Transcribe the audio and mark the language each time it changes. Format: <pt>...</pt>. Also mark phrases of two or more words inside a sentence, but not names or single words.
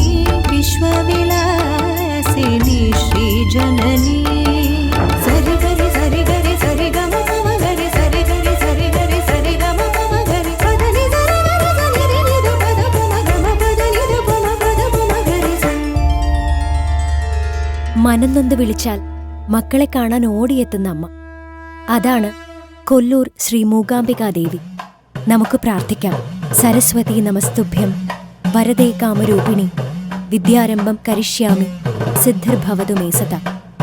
<sa>विश्वविलासिनी श्रीजननी सरि गरि सरि गरि सरि गम गम गरि सरि गरि सरि गरि सरि गम गम गरि पदनि सरि गरि सरि नि ध पद पम गम पदनि ध पम पद पम गरि स</sa> <ml>മനംനൊന്ത് വിളിച്ചാൽ മക്കളെ കാണാൻ ഓടിയെത്തുന്ന അമ്മ. അതാണ് കൊല്ലൂർ ശ്രീ മൂകാംബികാദേവി. നമുക്ക് പ്രാർത്ഥിക്കാം.</ml> <sa>സരസ്വതി നമസ്തുഭ്യം വരദേ കാമരൂപിണി വിദ്യാരംഭം കരിഷ്യാമി സിദ്ധിർഭവതു മേ സദാ.</sa>